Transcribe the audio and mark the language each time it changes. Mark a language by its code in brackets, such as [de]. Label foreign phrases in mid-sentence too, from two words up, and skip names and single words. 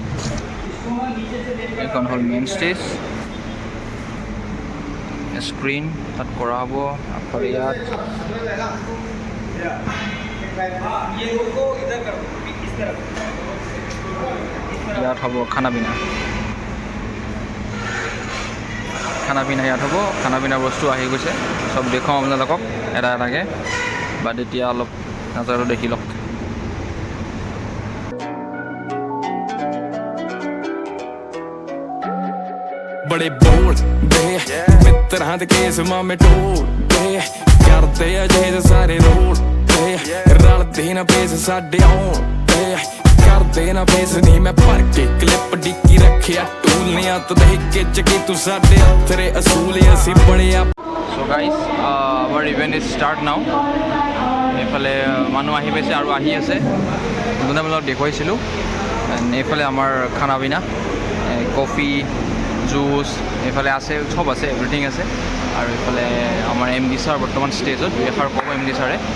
[as] এইখন হ'ল মেইন ষ্টেজ স্ক্ৰীন তাত কৰা হ'ব আগফালে ইয়াত হ'ব [hi] खाना पीना [as] ইয়াত হ'ব খানা পিনাৰ বস্তু আহি গৈছে চব দেখুৱাম আপোনালোকক এটা এটাকৈ বাট এতিয়া অলপ নাজাৰো দেখি লওক [pa] ਬੜੇ ਬੋਲ ਦੇ मित्ਰਾਂ ਦੇ ਕੇਸ ਮਾਮੇ ਟੋਲ ਦੇ ਕਰਦੇ ਆ ਜੇ ਸਾਰੇ ਰੋਲ ਦੇ ਰਲਦੇ ਨਾ ਪੇਸ ਸਾਡੇ ਆਉਣ ਦੇ ਕਰਦੇ ਨਾ ਪੇਸ ਨਹੀਂ ਮੈਂ ਭਰ ਕੇ ਕਲਿੱਪ ਡਿੱਕੀ ਰੱਖਿਆ ਟੂਲਿਆਂ ਤੋਂ ਦੇਖ ਕੇ ਚੱਕੀ ਤੂੰ ਸਾਡੇ ਹੱਥਰੇ ਅਸੂਲ ਅਸੀਂ ਬਣਿਆ [en] So guys, our event is start now. [as] এইফালে মানুহ আহি পাইছে আৰু আহি আছে যোনে মই দেখুৱাইছিলোঁ এইফালে আমাৰ [hi] खाना पीना [en] coffee juice [as] এইফালে আছে চব আছে এভৰিথিং আছে আৰু এইফালে আমাৰ MD ছাৰ বৰ্তমান ষ্টেজত 2 এষাৰ ক'ব MD ছাৰে